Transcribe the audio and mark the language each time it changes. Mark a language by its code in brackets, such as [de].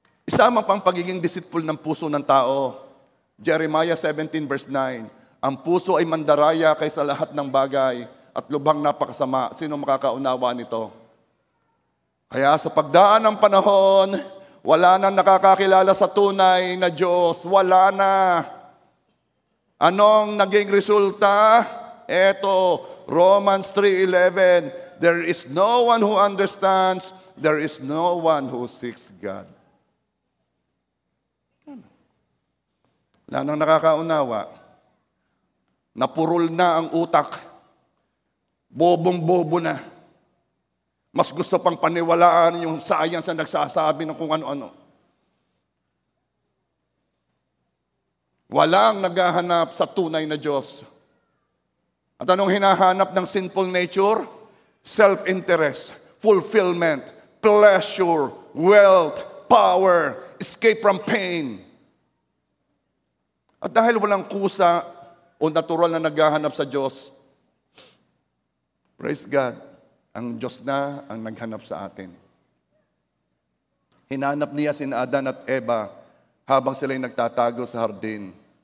[tl] Isama pang pagiging deceitful ng puso ng tao. Jeremiah 17 verse 9, ang puso ay mandaraya kaysa lahat ng bagay at lubhang napakasama. Sino makakaunawa nito? Kaya sa pagdaan ng panahon, wala nang nakakakilala sa tunay na Diyos. Wala na. Anong naging resulta? [en] Eto, Romans 3:11, there is no one who understands, there is no one who seeks God. [tl] Wala nang nakakaunawa. Napurol na ang utak. Bobong-bobo na. Mas gusto pang paniwalaan yung science na nagsasabi ng kung ano-ano. Walang naghahanap sa tunay na Diyos. At anong hinahanap ng sinful nature? [en] Self-interest, fulfillment, pleasure, wealth, power, escape from pain. [tl] At dahil walang kusa o natural na naghahanap sa Diyos, praise God, ang Diyos na ang naghanap sa atin. Hinanap niya sina Adan at Eva habang sila'y nagtatago sa hardin.